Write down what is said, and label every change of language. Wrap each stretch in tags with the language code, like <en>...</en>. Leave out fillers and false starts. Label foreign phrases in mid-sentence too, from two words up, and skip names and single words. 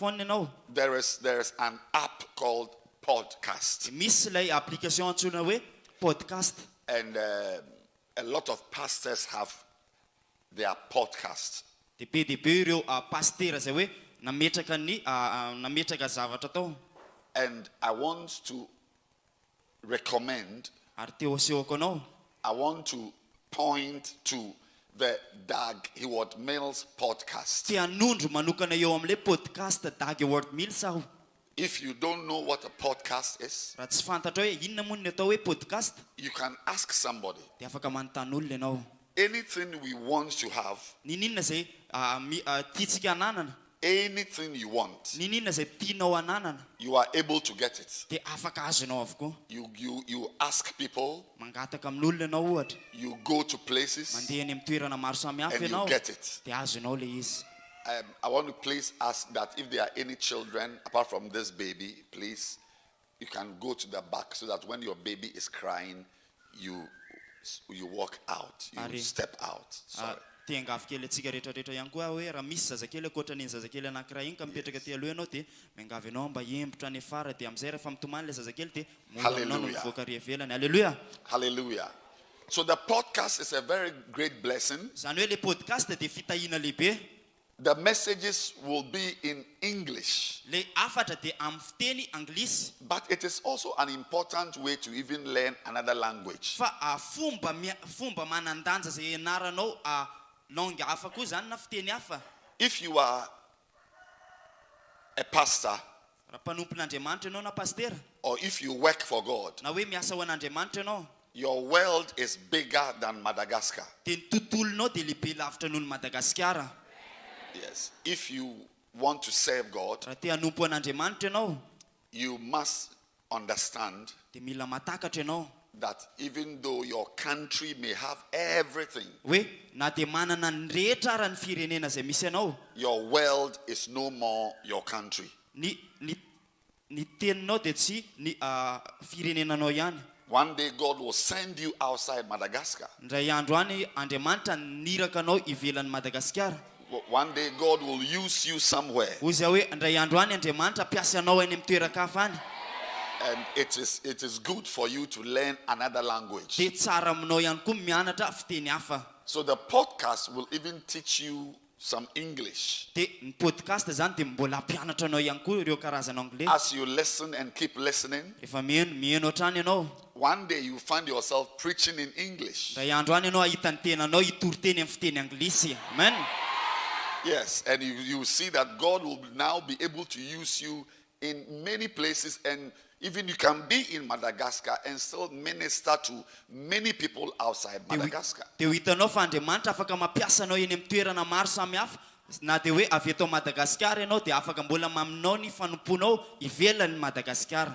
<en>there is an app called podcast. podcast. And a lot of pastors have their podcasts.</en> <mg>Depe ireo pasteur zay hoe nametraka zavatra tao.</mg> <en>And I want to recommend,</en> <mg>Ary teo asehoko anao.</mg> <en>I want to point to the Dag Heward-Mills podcast.</en> <mg>Tia anondro manokana eo am'le podcast Dag Heward-Mills aho.</mg> <en>If you don't know what a podcast is,</en> <mg>Raha tsy fantatra hoe inona moa ny atao hoe podcast,</mg> <en>you can ask somebody.</en> <mg>dia afaka manontany olona ianao.</mg> <en>Anything we want to have,</en> <mg>Ninina zay tiantsika hananana,</mg> <en>anything you want,</en> <mg>ninina zay tianao hananana,</mg> <en>you are able to get it.</en> <mg>dia afaka azonao avokoa.</mg> <en>You ask people,</en> <mg>Mangataka amin'olona ianao ohatra,</mg> <en>you go to places,</en> <mg>mandeha any amin'ny toerana maro samihafa</mg> <en>and you</en> <mg>ianao,</mg> <en>get it.</en> <mg>dia azonao le izy.</mg> <en>I want to please ask that if there are any children apart from this baby, please, you can go to the back so that when your baby is crying, you walk out, you step out. Sorry.</en> <mg>Tiangavy kely atsika rehetrarehetra ihany koa hoe raha misy zazakely akoatran'iny zazakely anankiray iny ka mipetraka ty aloha ianao dia miangavy ianao mba hembotra any afara dia am'izay rehefa mitomany le zazakely dia moa aminao no mivoaka ry ivelany. Halleluja.</mg> <en>Hallelujah. So the podcast is a very great blessing.</en> <mg>Zany hoe le podcast dia fitahiana lehibe.</mg> <en>The messages will be in English.</en> <mg>Le Hafatra dia amin'ny fiteny anglisy.</mg> <en>But it is also an important way to even learn another language.</en> <mg>Fa fomba manandanja zay ianaranao langue hafa koa zany na fiteny hafa.</mg> <en>If you are a pastor,</en> <mg>Raha mpanompon'Andriamanitra ianao na pasteur,</mg> <en>or if you work for God,</en> <mg>na hoe miasa ho an'Andriamanitra ianao,</mg> <en>your world is bigger than Madagascar.</en> <mg>dia ny tontolonao dia lehibe lavitra noho ny Madagaskara.</mg> <en>Yes. If you want to serve God,</en> <mg>Raha te hanompo an'Andriamanitra ianao,</mg> <en>you must understand</en> <mg>dia mila matakatra ianao</mg> <en>that even though your country may have everything,</en> <mg>hoe na dia manana ny rehetra ara ny firenena zay misy ianao,</mg> <en>your world is no more your country.</en> <mg>ny teninao dia tsy ny firenenanao ihany.</mg> <en>One day God will send you outside Madagascar.</en> <mg>Ndray andro any Andriamanitra niraka anao ivelan'ny Madagaskara.</mg> <en>One day God will use you somewhere.</en> <mg>Hoy zay hoe ndray andro any Andriamanitra piasa anao any amin'ny toeran-kafa any.</mg> <en>And it is good for you to learn another language.</en> <mg>Dia tsara aminao ihany koa mianatra fiteny hafa.</mg> <en>So the podcast will even teach you some English.</en> <mg>Dia ny podcast zany dia mbola ampianatra anao ihany koa ireo karazana anglais.</mg> <en>As you listen and keep listening,</en> <mg>Rehefa mihaino hatrany ianao,</mg> <en>one day you find yourself preaching in English.</en> <mg>ndray andro any ianao ahita ny tenanao itoriteny amin'ny fiteny anglisy.</mg> <en>Amen. Yes, and you see that God will now be able to use you in many places, and even you can be in Madagascar and still minister to many people outside Madagascar.</en> <mg>Dia hitanao fa Andriamanitra afaka mampiasa anao eny amin'ny toerana maro samihafa, na dia hoe avy eto Madagaskara ianao dia afaka mbola maminao ny fanomponao ivelan'ny Madagaskara.</mg>